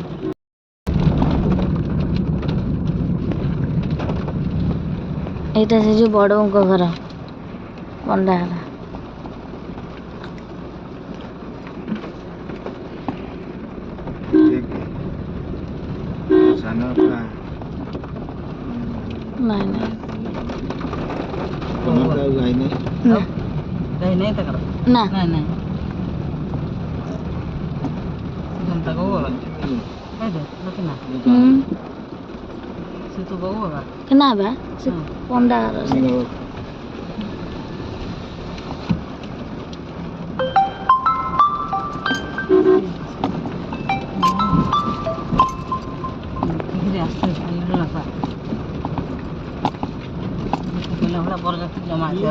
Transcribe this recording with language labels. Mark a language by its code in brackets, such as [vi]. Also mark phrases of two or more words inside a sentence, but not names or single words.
[or] ଏଇଟା ସେ ଯୋଉ ବଡ଼ଙ୍କ ଘର ପଣ୍ଡା ଘର ନାଇଁ ନାଇଁ ଗାଈ ନାହିଁ ତାଙ୍କର ନା ନାଇଁ ନାଇଁ ତା କହୁ ବାବା ଏଇଟା ଦେଖିନା ସେ ତୁ କହୁ ବାବା କେ ନା ବା ସେ ପଣ୍ଡା ସେ ଧୀରେ ଆସ୍ତେ ଧୀରେ ଲାପା କହିଲା ଭଳିଆ ବରଯାତ୍ରୀ ଜମା